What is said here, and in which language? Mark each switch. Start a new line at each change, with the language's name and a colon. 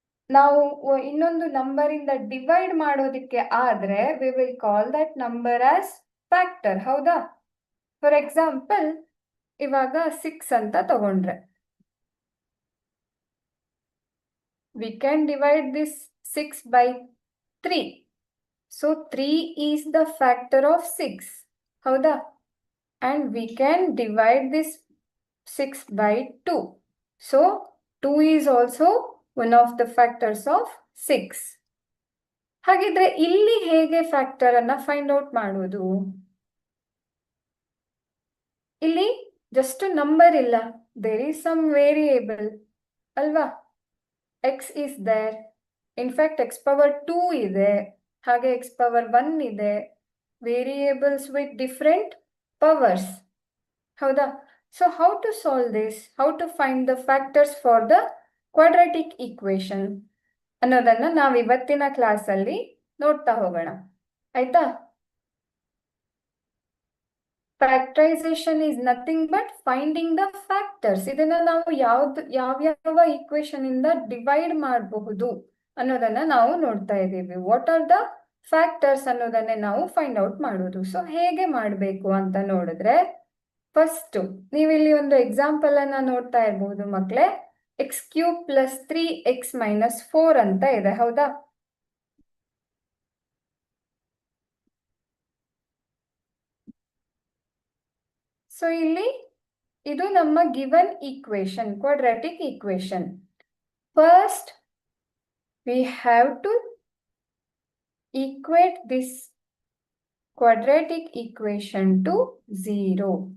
Kannada: ನಾವು ಇನ್ನೊಂದು ನಂಬರ್ ಇಂದ ಡಿವೈಡ್ ಮಾಡೋದಿಕ್ಕೆ ಆದ್ರೆ
English: We will call that number as factor.
Kannada: ಹೌದಾ?
English: for example,
Kannada: ಇವಾಗ 6 ಅಂತ ತಗೊಂಡ್ರೆ
English: We can divide this 6 by 3. So 3 is the factor of 6.
Kannada: ಹೌದಾ?
English: And we can divide this 6 by 2. So 2 is also one of the factors of 6.
Kannada: ಹಾಗಿದ್ರೆ ಇಲ್ಲಿ ಹೇಗೆ factor ಅನ್ನ
English: find out
Kannada: ಮಾಡೋದು?
English: ಇಲ್ಲಿ just number ಇಲ್ಲ, there is some variable
Kannada: ಅಲ್ವಾ?
English: x is there. In fact x power 2
Kannada: ಇದೆ, ಹಾಗೆ
English: x power 1 ಇದೆ. Variables with different powers.
Kannada: ಹೌದಾ?
English: So how to solve this? How to find the factors for the quadratic equation
Kannada: ಅನ್ನೋದನ್ನ ನಾವು ಇವತ್ತಿನ ಕ್ಲಾಸಲ್ಲಿ ನೋಡ್ತಾ ಹೋಗೋಣ. ಆಯ್ತಾ?
English: Factorisation is nothing but finding the factors.
Kannada: ಇದನ್ನ ನಾವು ಯಾವ್ಯಾವ ಈಕ್ವೇಶನ್ ಇಂದ ಡಿವೈಡ್ ಮಾಡಬಹುದು ಅನ್ನೋದನ್ನ ನಾವು ನೋಡ್ತಾ ಇದ್ದೀವಿ.
English: what are the factors
Kannada: ಅನ್ನೋದನ್ನೇ ನಾವು
English: find out
Kannada: ಮಾಡೋದು. ಸೊ ಹೇಗೆ ಮಾಡಬೇಕು ಅಂತ ನೋಡಿದ್ರೆ, ಫಸ್ಟ್ ನೀವಿಲ್ಲಿ ಒಂದು ಎಕ್ಸಾಂಪಲ್ ಅನ್ನ ನೋಡ್ತಾ ಇರಬಹುದು ಮಕ್ಕಳೇ. x³ + 3x - 4 ಅಂತ ಇದೆ. ಹೌದಾ?
English: so
Kannada: ಇಲ್ಲಿ ಇದು ನಮ್ಮ
English: Given equation, quadratic equation. First we have to equate this quadratic equation to 0.